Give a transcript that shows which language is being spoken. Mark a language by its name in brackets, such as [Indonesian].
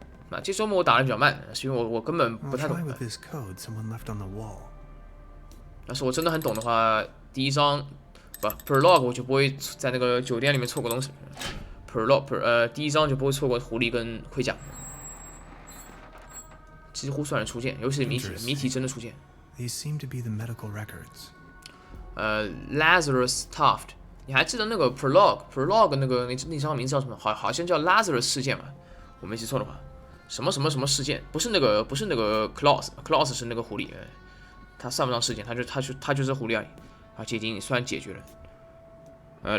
[Chinese] 啊，这周末我打的比较慢，是因为我根本不太懂。要是我真的很懂的话，第一章prologue 我就不会在那个酒店里面错过东西。第一章就不会错过狐狸跟盔甲，几乎算是出现，尤其是谜题真的出现。 [English] These seem to be the medical records. Lazarus Taft [Chinese] 你还记得那个 prologue 那个那张名字叫什么？好像叫 Lazarus 事件吧，我没记错的话，什么事件？不是那个 Claus 是那个狐狸，他算不上事件，他就是狐狸而已，而且已经算解决了。